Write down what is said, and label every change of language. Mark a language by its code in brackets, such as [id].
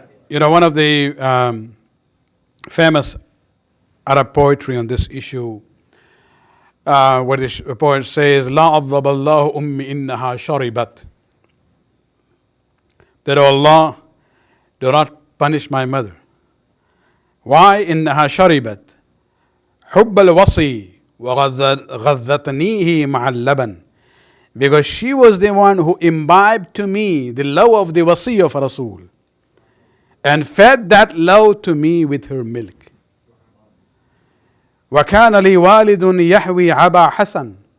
[en] One of the famous Arab poetry on this issue, where the poet says, [ar] "La adhab Allah ummi innaha sharibat," [en] that, "O Allah, do not punish my mother. Why? [ar] إنها شربت حب الوصي وغذتنيه مع اللبن." [en] Because she was the one who imbibed to me the love of the wasi of Rasul and fed that love to me with her milk. [ar] وكان لي والد يحوي عبا حسن.